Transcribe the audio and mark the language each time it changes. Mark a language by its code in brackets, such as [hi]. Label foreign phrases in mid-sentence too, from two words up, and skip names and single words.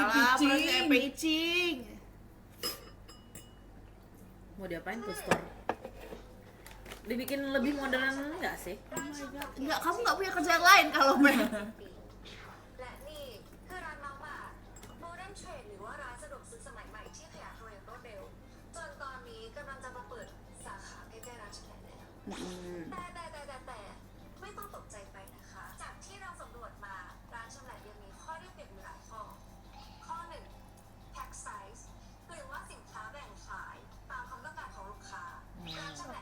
[id] alah, pitching. pitching. Mau diapain tuh store? Dibikin lebih modern enggak sih? Enggak, kamu nggak punya kerjaan lain kalau Mel. [th] และนี่คือร้านน้องบาทโมเดิร์นเทรดหรือว่าร้านสะดวกซื้อสมัยใหม่ที่ขยายตัวอย่างรวดเร็วจนตอนนี้กำลังจะมาเปิดสาขาใกล้ๆร้านชำแหละแล้ว แต่ไม่ต้องตกใจไปนะคะ จากที่เราสำรวจมาร้านชำแหละยังมีข้อได้เปรียบอยู่หลายข้อ ข้อหนึ่ง [en] pack size [th] หรือว่าสินค้าแบ่งขายตามความต้องการของลูกค้าร้านชำแหละ